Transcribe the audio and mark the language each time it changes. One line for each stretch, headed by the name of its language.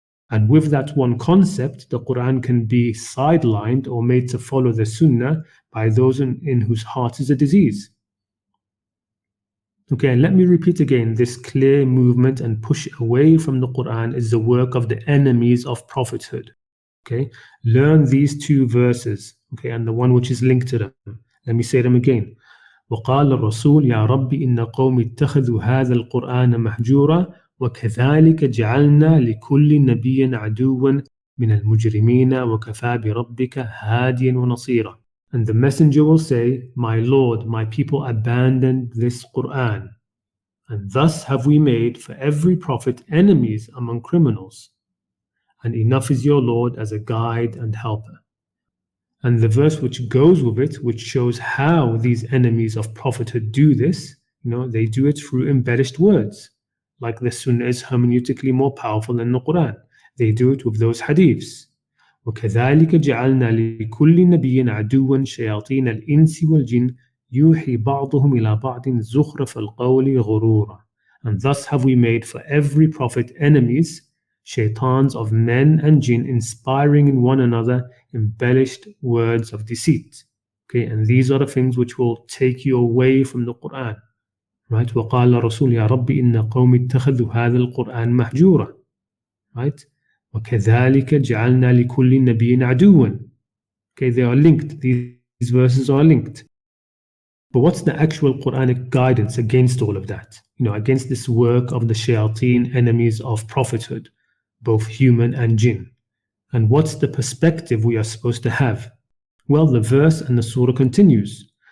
English: And with that one concept, the Quran can be sidelined or made to follow the Sunnah by those in whose heart is a disease. Okay, and let me repeat again, this clear movement and push away from the Quran is the work of the enemies of prophethood. Okay, learn these two verses, okay, and the one which is linked to them. Let me say them again.
Arabic: وقال الرسول يا رب إن قوم اتخذوا هذا القرآن مهجورا وكذلك جعلنا لكل نبي عدوا من المجرمين وكفى بربك هاديا ونصيرا.
English: And the messenger will say, My Lord, my people abandoned this Qur'an. And thus have we made for every prophet enemies among criminals. And enough is your Lord as a guide and helper. And the verse which goes with it, which shows how these enemies of prophethood do this, they do it through embellished words. Like the Sunnah is hermeneutically more powerful than the Quran. They do it with those hadiths.
Arabic: وكذلك جعلنا لكل نبي عدوا شياطين الإنس والجن يوحي بعضهم إلى بعض زخرف القول غرورا.
English: And thus have we made for every prophet enemies, shaitans of men and jinn, inspiring in one another embellished words of deceit. Okay, and these are the things which will take you away from the Quran. Right?
Arabic: وقال الرسول يا رب إن قوم اتخذوا هذا القرآن مهجورا.
English: Right?
Arabic: وكذلك جعلنا لكل نبي عدوا.
English: Okay, they are linked. These verses are linked. But what's the actual Quranic guidance against all of that? Against this work of the shayateen, enemies of prophethood, both human and jinn. And what's the perspective we are supposed to have? Well, the verse and the surah continues.